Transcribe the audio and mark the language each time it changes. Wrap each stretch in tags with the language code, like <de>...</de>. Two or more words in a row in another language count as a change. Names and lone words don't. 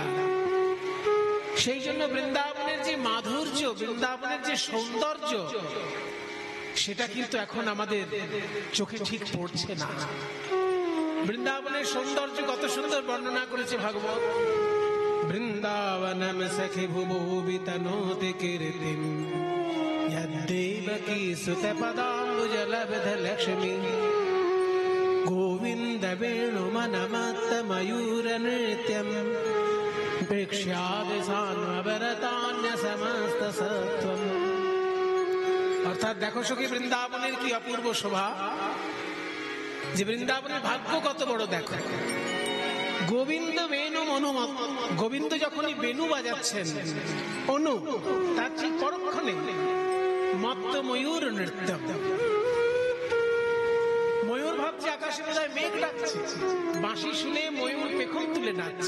<bn>সেই জন্য বৃন্দাবনের যে মাধুর্য, বৃন্দাবনের যে সৌন্দর্য, সেটা কিন্তু এখন আমাদের চোখে ঠিক পড়ছে না। বৃন্দাবনের সৌন্দর্য কত সুন্দর বর্ণনা করেছে ভাগবত।</bn> <sa>বৃন্দাবনম সখি ভুবো বিতনোতি কীর্তিম यद्देवकी सुतपदाम्बुजलब्ध लक्ष्मी गोविन्द वेणुमनमत्त मयूर नृत्यम् प्रेक्ष्यादिशान्वरतान्य समस्त सत्वम्।</sa> <bn>অর্থাৎ দেখো সখী বৃন্দাবনের কি অপূর্ব শোভা, যে বৃন্দাবনের ভাগ্য কত বড় দেখো। গোবিন্দ বেণু অনুমত, গোবিন্দ যখনই বেণু বাজাচ্ছেন, অনু তার ঠিক পরক্ষণে মত্ত ময়ূর নৃত্য, ময়ূর ভাবছে আকাশে বোধহয় মেঘ ডাকছে, বাঁশি শুনে ময়ূর পেখম তুলে নাচছে।</bn>